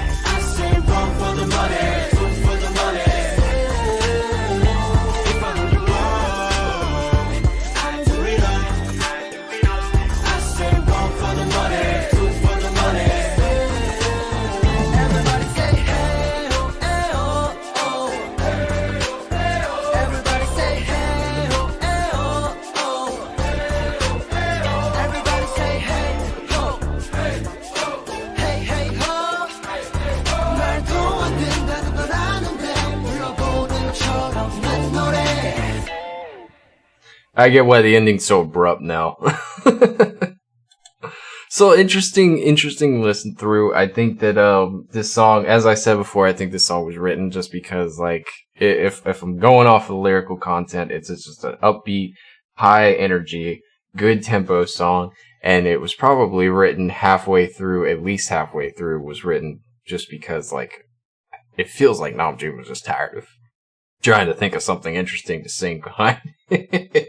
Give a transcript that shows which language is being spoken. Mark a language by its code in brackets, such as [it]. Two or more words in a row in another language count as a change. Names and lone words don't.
[en] I say run for the money, two for the money. If I rule the world, I do it all. I say run for the money, two for the money. Everybody say hey ho, hey ho, oh. Everybody say hey ho, hey ho, oh. Everybody say hey ho, hey hey ho. [ko] 말도 안 된다는 걸 아는데 불러보는 것처럼 난 노래. [en] I get why the ending's so abrupt now. So interesting listen through. I think that this song, as I said before, I think this song was written just because, like, if I'm going off of the lyrical content, it's just an upbeat, high energy, good tempo song, and it was probably written halfway through, at least halfway through, was written just because, like, it feels like Namjoon was just tired of trying to think of something interesting to sing behind it.